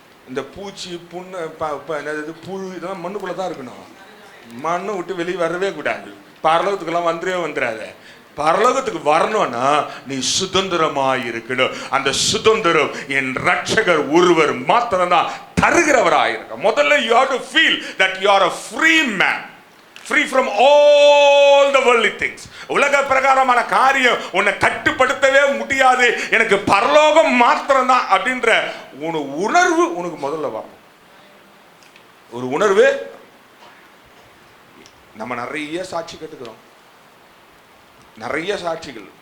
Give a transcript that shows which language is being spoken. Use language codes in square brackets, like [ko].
[ta] இந்த பூச்சி புண்ணு என்னது புழு இதெல்லாம் மண்ணுக்குள்ளே தான் இருக்கணும், மண்ணை விட்டு வெளியே வரவே கூடாது. பரலோகத்துக்கெல்லாம் வந்துடாத. பரலோகத்துக்கு வரணும்னா நீ சுதந்திரமாய் இருக்கணும். அந்த சுதந்திரம் என் ரட்சகர் ஒருவர் மாத்திரம்தான் தருகிறவராயிருக்க. முதல்ல [en] you have to feel that you are a free man, free from all the worldly things. [ta] உலக பிரகாரமான காரியம் உன்னை கட்டுப்படுத்தவே முடியாது, எனக்கு பரலோகம் மாத்திரம்தான் அப்படின்ற உணர்வு உனக்கு முதல்ல வரும். ஒரு உணர்வு. நம்ம நிறைய சாட்சி கேட்டுக்கிறோம், நிறைய சாட்சிகள்.